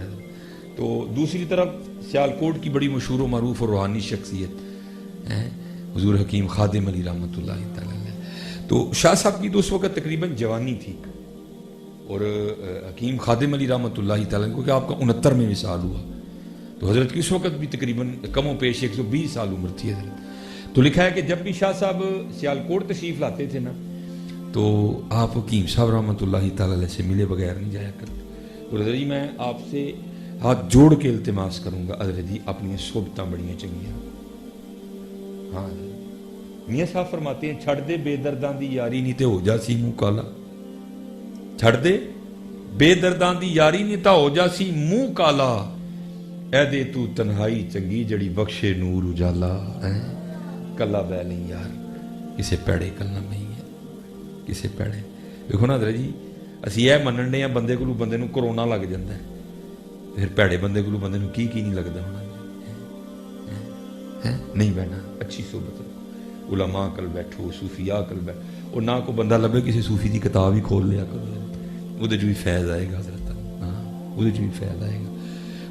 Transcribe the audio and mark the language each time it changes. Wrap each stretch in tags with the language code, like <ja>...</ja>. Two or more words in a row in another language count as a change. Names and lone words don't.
<ur>تو دوسری طرف سیالکوٹ کی بڑی مشہور و معروف اور روحانی شخصیت حضور حکیم خادم علی رحمۃ اللہ تعالیٰ، تو شاہ صاحب کی تو اس وقت تقریباً جوانی تھی، اور حکیم خادم علی رحمۃ اللہ تعالیٰ کو کہ آپ کا 69 میں وصال ہوا، تو حضرت کی اس وقت بھی تقریباً کم و پیش 120 سال عمر تھی حضرت۔ تو لکھا ہے کہ جب بھی شاہ صاحب سیالکوٹ تشریف لاتے تھے نا، تو آپ حکیم صاحب رحمۃ اللہ تعالیٰ سے ملے بغیر نہیں جایا کرتے۔ اور حضرت جی میں آپ سے ہاتھ جوڑ کے التماس کروں گا،</ur> <pa>حضرت جی اپنی صحبتاں بڑیاں چنگیاں، ہاں میاں صاحب فرماتے ہیں چھڑ دے بے درداں دی یاری نہیں تے ہو جا سی منہ کالا، چھڑ دے بے درداں دی یاری نہیں تے ہو جا سی منہ کالا، اے دے تو تنہائی چنگی جڑی بخشے نور اجالا، کلا بہ نہیں یار کسے پیڑے کلنا نہیں ہے، کسے پیڑے۔ دیکھو نا حضرت جی اسی یہ منن نے بندے کو بندے</pa> <ur>نو کرونا لگ جاتا ہے،</ur> <pa>پھر پیڑے بندے کو بندے نو کی نہیں لگتا ہونا، نہیں بہنا</pa> <ur>اچھی صحبت رکھو،</ur> <pa>علماء کل بیٹھو، صوفیاء کل بیٹھو، اور نہ کو بندہ لبے کسی صوفی دی کتاب ہی کھول لیا کرو،</pa> <ur>وہ جو بھی فیض آئے گا حضرت،</ur> <pa>ہاں</pa> <ur>وہ جو بھی فیض آئے گا۔</ur>